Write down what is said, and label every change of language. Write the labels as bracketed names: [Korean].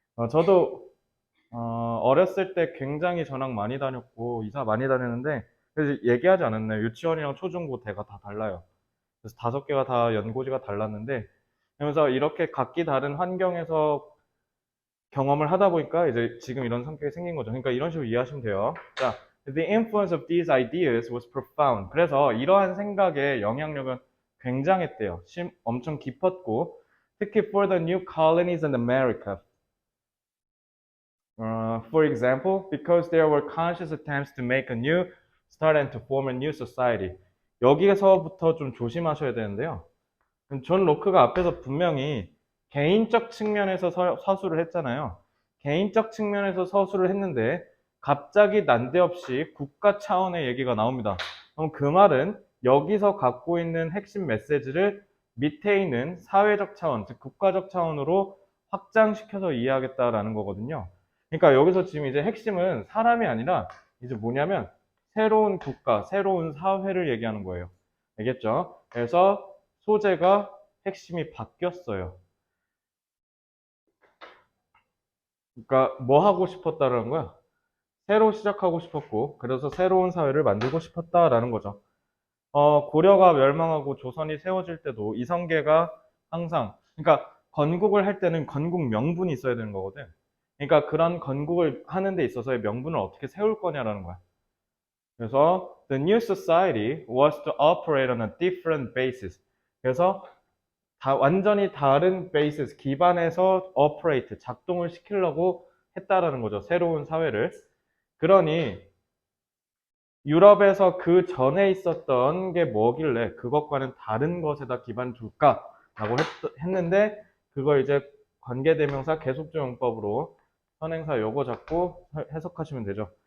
[Korean] 저도 어렸을 때 굉장히 전학 많이 다녔고 이사 많이 다녔는데 그래서 얘기하지 않았나요? 유치원이랑 초중고 대가 다 달라요. 그래서 5개가 다 연고지가 달랐는데 그러면서 이렇게 각기 다른 환경에서 경험을 하다 보니까 이제 지금 이런 성격이 생긴 거죠. 그러니까 이런 식으로 이해하시면 돼요. [English] 자, the influence of these ideas was profound. [Korean] 그래서 이러한 생각의 영향력은 굉장했대요. 엄청 깊었고 특히 [English] for the new colonies in America. For example, because there were conscious attempts to make a new start and to form a new society. [Korean] 여기에서부터 좀 조심하셔야 되는데요. 존 로크가 앞에서 분명히 개인적 측면에서 서술을 했잖아요. 개인적 측면에서 서술을 했는데 갑자기 난데없이 국가 차원의 얘기가 나옵니다. 그럼 그 말은 여기서 갖고 있는 핵심 메시지를 밑에 있는 사회적 차원, 즉 국가적 차원으로 확장시켜서 이해하겠다라는 거거든요. 그러니까 여기서 지금 이제 핵심은 사람이 아니라 이제 뭐냐면 새로운 국가, 새로운 사회를 얘기하는 거예요. 알겠죠? 그래서 소재가 핵심이 바뀌었어요. 그러니까 뭐 하고 싶었다라는 거야? 새로 시작하고 싶었고, 그래서 새로운 사회를 만들고 싶었다라는 거죠. 고려가 멸망하고 조선이 세워질 때도 이성계가 항상, 그러니까 건국을 할 때는 건국 명분이 있어야 되는 거거든. 그러니까 그런 건국을 하는 데 있어서의 명분을 어떻게 세울 거냐라는 거야. [English] 그래서 the new society was to operate on a different basis. [Korean] 그래서 완전히 다른 베이스, 기반에서 operate, 작동을 시키려고 했다라는 거죠. 새로운 사회를. 그러니 유럽에서 그 전에 있었던 게 뭐길래 그것과는 다른 것에다 기반 둘까라고 했는데 그걸 이제 관계대명사 계속조용법으로 선행사 요거 잡고 해석하시면 되죠.